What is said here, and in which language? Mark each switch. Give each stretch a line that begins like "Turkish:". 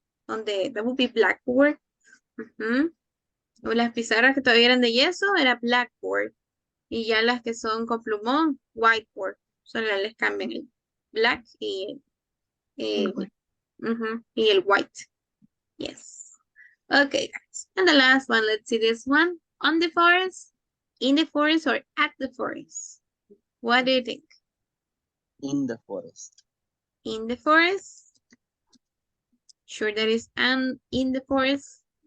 English: That would be blackboard.
Spanish: O las pizarras que todavía eran de yeso, era blackboard. Y ya las que son con plumón, whiteboard. Solo les cambian el black y el white.
English: Yes. Okay, guys. And the last one, let's see this one. On the forest, in the forest, or at the forest? What do you think? In the forest. In the forest? Sure that is in the forest?